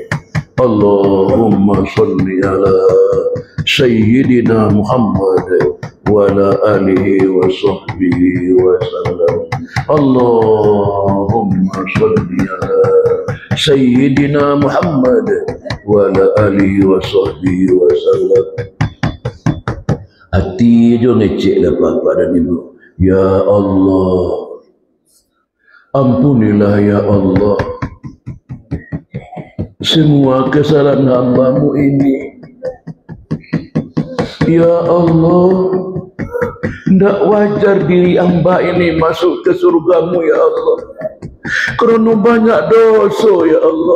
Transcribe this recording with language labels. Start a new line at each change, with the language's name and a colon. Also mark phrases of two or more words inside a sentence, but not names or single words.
Arabic: اللهم صل على سيدنا محمد وعلى آله وصحبه وسلم. اللهم صل على سيدنا محمد وعلى آله وصحبه وسلم.
Minangkabau: Hati jo ngecek lah bapak dan ibu.
Malay: Ya Allah, ampunilah ya Allah semua kesalahan hamba-Mu ini. Ya Allah, tidak wajar diri hamba ini masuk ke surga-Mu ya Allah, kerana banyak dosa ya Allah.